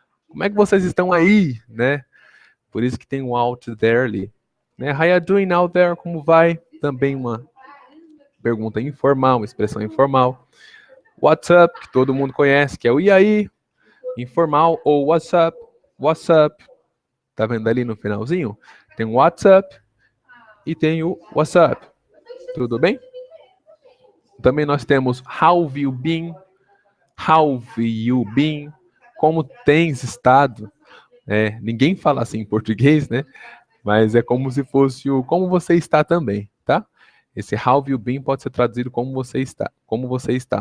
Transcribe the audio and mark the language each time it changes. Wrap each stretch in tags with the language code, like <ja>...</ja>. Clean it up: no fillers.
<pt>Como é que vocês estão aí, né? Por isso que tem um out there ali. Né?</pt> <en>How you doing out there?</en> <pt>Como vai? Também uma pergunta informal, uma expressão informal.</pt> <en>What's up?</en> <pt>Que todo mundo conhece, que é o e aí? Informal ou</pt> <en>what's up? What's up?</en> <pt>Tá vendo ali no finalzinho? Tem o</pt> <en>what's up</en> <pt>e tem o what's up. Tudo bem? Também nós temos</pt> <en>how have you been? How have you been?</en> <pt>Como tens estado? Ninguém fala assim em português, né? Mas é como se fosse o como você está também, tá? Esse</pt> <en>how have you been</en> <pt>pode ser traduzido como você está, como você está.</pt>